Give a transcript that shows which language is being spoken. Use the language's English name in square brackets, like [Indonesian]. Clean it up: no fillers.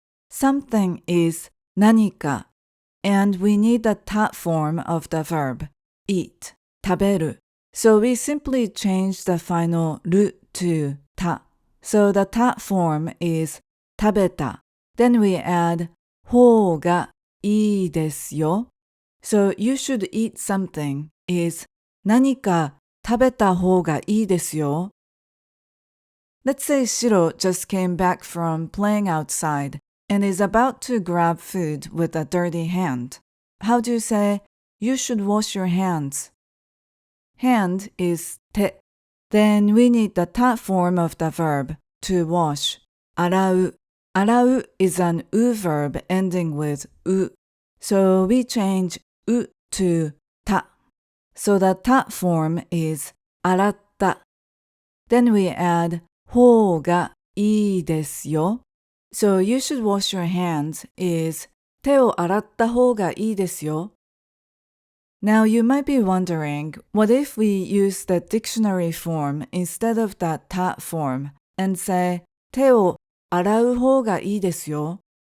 [English] Something is nanika, and we need the た form of the verb, eat, 食べる. So we simply change the final る to た. So the た form is 食べた. Then we add [Japanese] ほうがいいですよ. [English] So you should eat something is [Japanese] 何か食べた方がいいですよ. [English] Let's say Shiro just came back from playing outside and is about to grab food with a dirty hand. How do you say, you should wash your hands? Hand is 手. Then we need the た form of the verb, to wash, 洗う. 洗う is an う verb ending with う. So we change う to た. So the た form is 洗った. Then we add [Japanese] ほうがいいですよ. [English] So you should wash your hands is [Japanese] 手を洗った方がいいですよ. [English] Now you might be wondering, what if we use the dictionary form instead of the た form and say [Japanese] 手を洗う方がいいですよ?